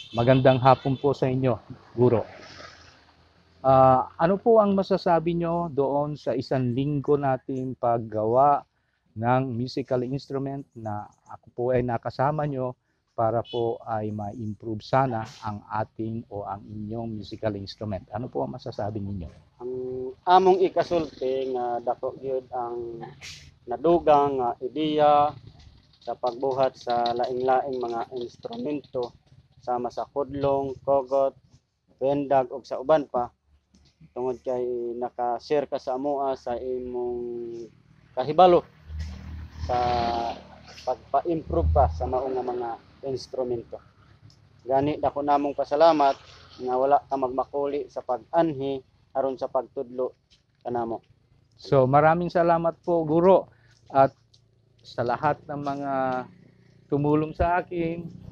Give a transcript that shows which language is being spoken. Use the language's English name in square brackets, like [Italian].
[Filipino] Magandang hapon po sa inyo, Guro. Ano po ang masasabi nyo doon sa 1 linggo nating paggawa ng musical instrument na ako po ay nakasama nyo para po ay ma-improve sana ang ating o ang inyong musical instrument? Ano po ang masasabi ninyo? [Cebuano] Ang among ikasulti nga dako gyud ang nadugang nga ideya sa pagbuhat sa laing-laing mga instrumento sama sa kudlong, kogot, bendag ug sa uban pa, tungod kay naka-share ka sa amoa sa imong kahibalo sa pagpa-improve pa sa maong mga instrumento. Gani dako namong pasalamat nga wala ka magmakuli sa pag-anhi aron sa pagtudlo kanamo. [Filipino] So maraming salamat po, Guro, at sa lahat ng mga tumulong sa akin.